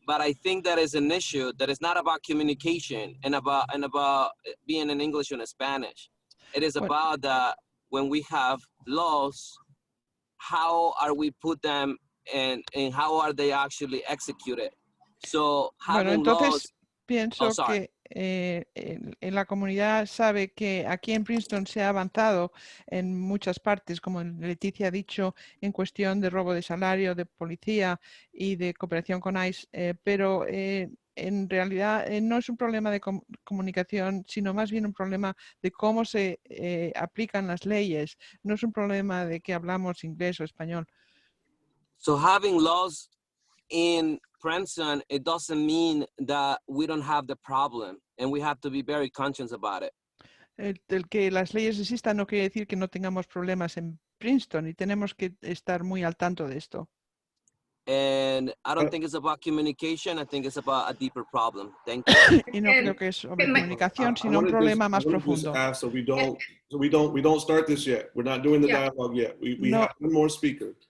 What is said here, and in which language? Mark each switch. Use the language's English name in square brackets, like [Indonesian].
[English] But I think that is an issue that is not about communication and about being in English and Spanish. It is about that when we have laws, how are we put them and how are they actually executed? So having laws. [Spanish] Pienso que en la comunidad sabe que aquí en Princeton se ha avanzado en muchas partes, como Leticia ha dicho, en cuestión de robo de salario, de policía y de cooperación con ICE, pero en realidad no es un problema de comunicación, sino más bien un problema de cómo se aplican las leyes. No es un problema de que hablamos inglés o español. [English] So having laws in Princeton, it doesn't mean that we don't have the problem, and we have to be very conscious about it. [Spanish] El que las leyes existan no quiere decir que no tengamos problemas en Princeton y tenemos que estar muy al tanto de esto. [English] And I don't think it's about communication. I think it's about a deeper problem. Thank you. [Spanish] Y no creo que es sobre comunicación, sino un problema más profundo. [English] So we don't start this yet. We're not doing the dialogue yet. We have one more speaker.